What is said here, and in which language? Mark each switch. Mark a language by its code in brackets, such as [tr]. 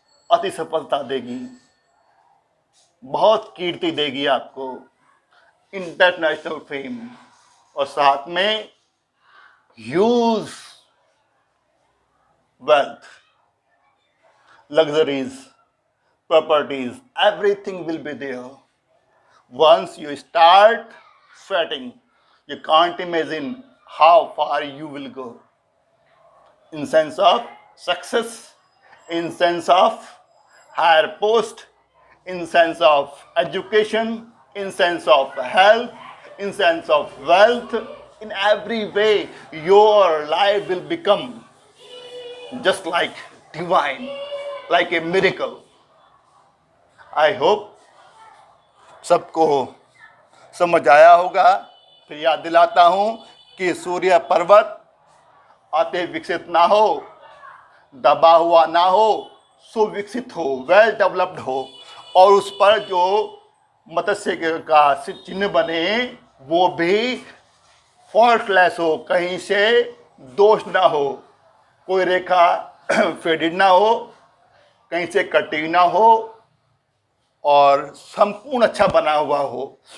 [hi] अति सफलता देगी, बहुत कीर्ति देगी आपको, इंटरनेशनल फेम, और साथ में huge wealth, [en] luxuries, properties, everything will be there. Once you start sweating, you can't imagine how far you will go. In sense of success, in sense of higher post, in sense of education, in sense of health, in sense of wealth, in every way, your life will become just like divine, like a miracle. I hope [hi] सबको समझ आया होगा। फिर याद दिलाता हूं कि सूर्य पर्वत अति विकसित ना हो, दबा हुआ ना हो, सुविकसित हो, वेल डेवलप्ड हो, और उस पर जो मत्स्य का चिन्ह बने वो भी फॉल्टलेस हो, कहीं से दोष ना हो, कोई रेखा फेडेड ना हो, कहीं से कटी ना हो, और संपूर्ण अच्छा बना हुआ हो।